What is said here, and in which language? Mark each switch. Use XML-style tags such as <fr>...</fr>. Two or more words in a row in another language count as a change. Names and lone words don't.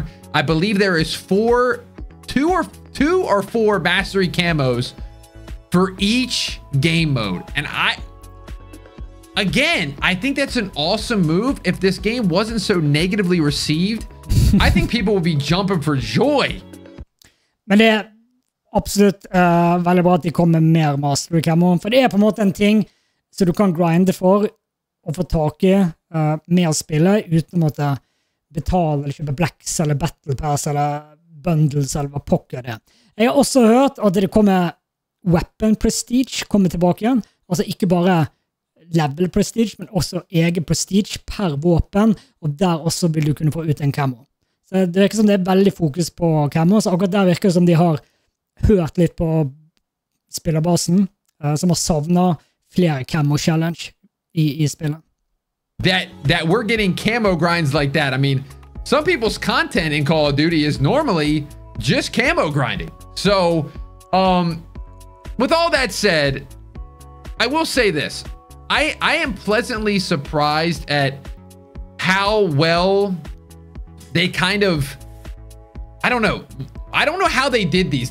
<en>I believe there is two or four mastery camos for each game mode. And I think that's an awesome move. If this game wasn't so negatively received, I think people would be jumping for joy.</en> <no>Men det absolutt veldig bra at de kommer med mer</no> <en>mastery camo,</en> <no>for det på en måte en ting så du kan grinde for å få tak i med å spille uten å måtte betale eller kjøpe blacks eller</no> <en>battle pass</en> <no>eller bundles eller hva pokker det. Jeg har også hørt at det kommer</no> <en>weapon prestige</en> <no>kommer tilbake igjen. Altså ikke bare</no> <en>level prestige,</en> <no>men også egen prestige per våpen, og der også vil du kunne få ut en camo. Så det virker som det veldig fokus på camo, så akkurat der virker det som de har hørt litt på spillerbasen, som har savnet flere</no> <en>camo challenge</en> <no>i spillet.</no> <en>That we're getting camo grinds like that. I mean, some people's content in Call of Duty is normally just camo grinding. So, with all that said, I will say this. I am pleasantly surprised at how well they kind of, I don't know how they did these.</en>